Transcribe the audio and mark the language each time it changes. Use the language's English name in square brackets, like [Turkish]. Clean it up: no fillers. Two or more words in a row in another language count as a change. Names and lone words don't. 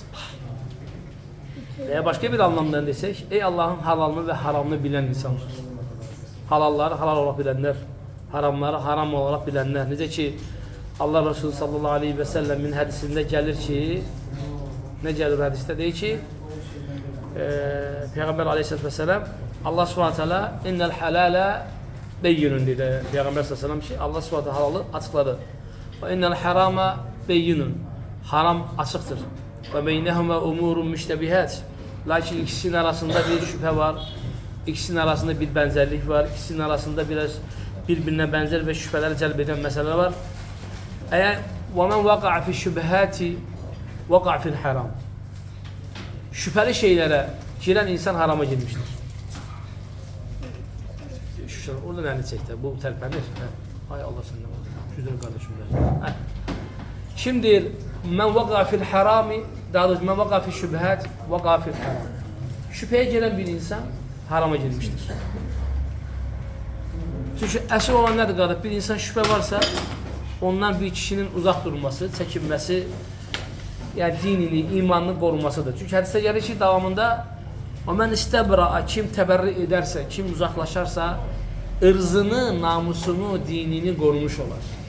[Azerbaijani] Veya başka bir anlamda desək, ey Allah'ın halalını və haramını bilən insanlar. Halalları halal olaraq bilənlər, haramları haram olaraq bilənlər. Necə ki, Allah Resulü [Arabic] صلى الله عليه وسلم [Azerbaijani] hədisində gəlir ki, nə gəlir hədisdə? Deyir ki, Peyğəmbər [Arabic] عليه الصلاة والسلام [Azerbaijani] Allah subhanahu [Arabic] إن الحلال بين [Azerbaijani] dedi. [Turkish] Peygamber [Arabic] صلى الله عليه وسلم [Turkish] Allah subhanahu halalı açıkladı. Ve [Arabic] إن الحرام بين. [Turkish] Haram açıktır. [Arabic] وبينهما أمور مشتبهات. [Turkish] Lakin ikisinin arasında bir şüphe var. İkisinin arasında bir benzerlik var. İkisinin arasında biraz birbirine benzer ve şüpheler celb eden meseleler var. [Arabic] Eğer وَمَنْ وَقَعَ فِي الشُّبْهَاتِ وَقَعَ فِي الْحَرَامِ. [Turkish] Şüpheli şeylere giren insan harama girmiştir. Oradan elini çekti. Bu terpenir. Hay Allah senden. Güzel kardeşim benim. Şimdi [Arabic] من وقع في الحرام, [Turkish] daha doğrusu [Arabic] من وقع في الشبهات وقع في الحرام. [Turkish] Şüpheye gelen bir insan harama girmiştir. [Azerbaijani] Çünkü əsl olan nədir qardaş? Bir insan şübhə varsa ondan bir kişinin uzaq durması, çəkinməsi, yəni dinini, imanını qorumasıdır. Çünki hədisdə gəlir ki, davamında o mən istəbra, kim təbərri edərsə, kim uzaqlaşarsa, ırzını, namusunu, dinini qorumuş olar.